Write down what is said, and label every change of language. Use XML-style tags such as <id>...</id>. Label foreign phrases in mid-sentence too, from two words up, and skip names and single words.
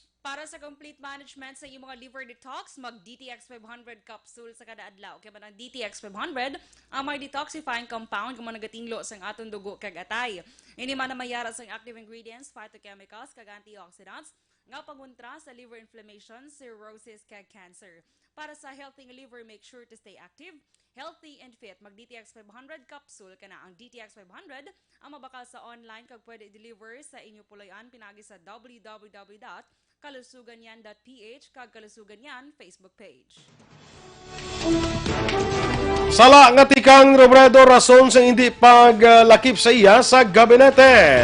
<hil>Para sa</hil> <en>complete management</en> <hil>sa iyong mga</hil> <en>liver detox,</en> <hil>mag-DTX 500 capsule sa kada adlaw. Kaya ba ng DTX 500, ang may detoxifying compound kung nagatinglo sa atong dugo kag atay. Ini man na mayara sa</hil> <en>active ingredients,</en> <hil>phytochemicals, kag antioxidants, nga panguntra sa</hil> <en>liver inflammation,</en> <hil>cirrhosis, kag cancer. Para sa</hil> <en>healthy liver, make sure to stay active, healthy and fit.</en> <hil>Mag-DTX 500 capsule ka na. Ang DTX 500 ang mabakal sa online kag pwede deliver sa inyo pulayan pinagi sa www.kalusuganyan.ph kag Kalusuganyan Facebook page. Sala nga tikang Robredo rason sa hindi paglakip sa iya sa gabinete.</hil>